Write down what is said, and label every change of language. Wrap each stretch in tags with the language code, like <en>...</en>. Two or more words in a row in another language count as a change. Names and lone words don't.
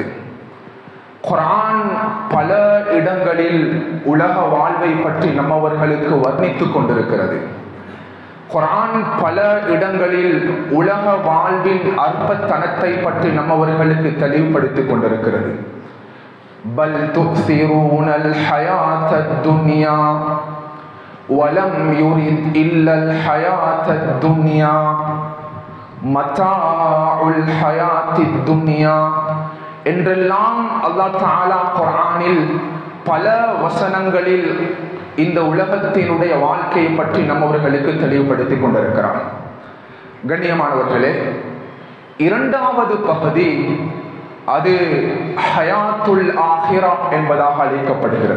<ta>குர்ஆன் பல இடங்களில் உலக வாழ்வை பற்றி நம்மவர்களுக்கு வர்ணித்துக் கொண்டிருக்கிறது. குர்ஆன் பல இடங்களில் உலக வாழ்வின் அற்பத்தனத்தை பற்றி நம்மவர்களுக்கு தெளிவுபடுத்திக் கொண்டிருக்கிறது.</ta> <ar>بل تؤثرون الحياة الدنيا ولم يرد إلا الحياة الدنيا متاع الحياة الدنيا</ar> <ta>என்றெல்லாம் அல்லாஹ் தஆலா குர்ஆனில் பல வசனங்களில் இந்த உலகத்தினுடைய வாழ்க்கையை பற்றி நம்மவர்களுக்கு தெளிவுபடுத்திக் கொண்டிருக்கிறார். கண்ணியமானவர்களே, இரண்டாவது பகுதி அது</ta> <ar>حياة الآخرة</ar> <ta>என்பதாக அழைக்கப்படுகிறது.</ta>